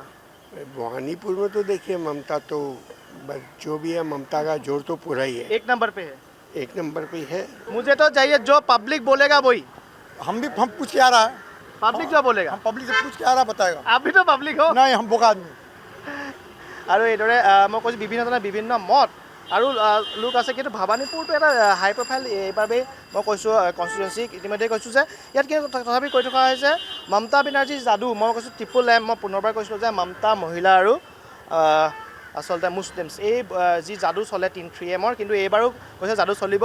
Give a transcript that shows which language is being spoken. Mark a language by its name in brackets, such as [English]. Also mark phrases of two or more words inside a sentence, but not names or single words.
[Hindi] भवानीपुर में तो देखिए ममता तो जो भी है, ममता का जोर तो पूरा ही है, एक नंबर पे है। एक नंबर पे है। मुझे तो चाहिए जो पब्लिक बोलेगा वही। हम पूछ के आ रहा है, पब्लिक जो बोलेगा। हम पब्लिक से पूछ के आ रहा बताएगा। आप भी तो पब्लिक हो। नहीं, हम बोका आदमी। [Assamese] আৰু এইদৰে মই কৈছোঁ বিভিন্ন ধৰণৰ বিভিন্ন মত আৰু লোক আছে, কিন্তু ভৱানীপুৰটো এটা [English] high profile [Assamese] এইবাবেই মই কৈছোঁ কনষ্টিটুৱেঞ্চিক ইতিমধ্যে কৈছোঁ যে ইয়াত কিন্তু তথাপি কৈ থকা হৈছে মমতা বেনাৰ্জীৰ যাদু। মই কৈছোঁ [English] triple M, [Assamese] মই পুনৰবাৰ কৈছিলোঁ যে মমতা, মহিলা আৰু আচলতে মুছলিমছ, এই যি যাদু চলে 3M কিন্তু এইবাৰো কৈছে যাদু চলিব।